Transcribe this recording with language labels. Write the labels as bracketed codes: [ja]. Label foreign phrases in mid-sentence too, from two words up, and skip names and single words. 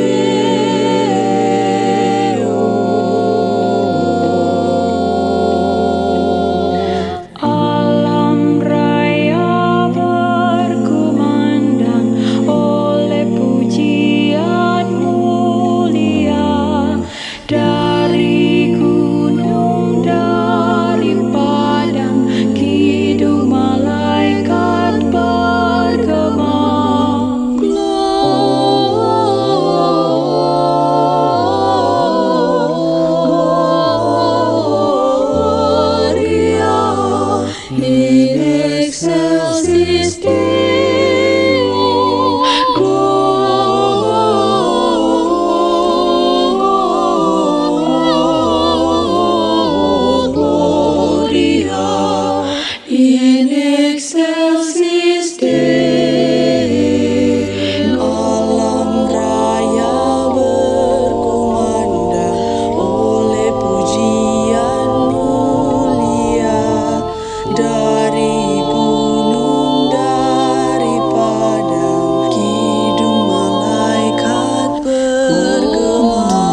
[id] Alam raya berkumandang oleh pujian mulia dari gunung, dari padang, kidung malaikat bergema. [la] Gloria in excelsis Deo. Gloria in excelsis Deo. [id] Alam raya berkumandang oleh pujian mulia dari gunung, dari padang, kidung malaikat bergema.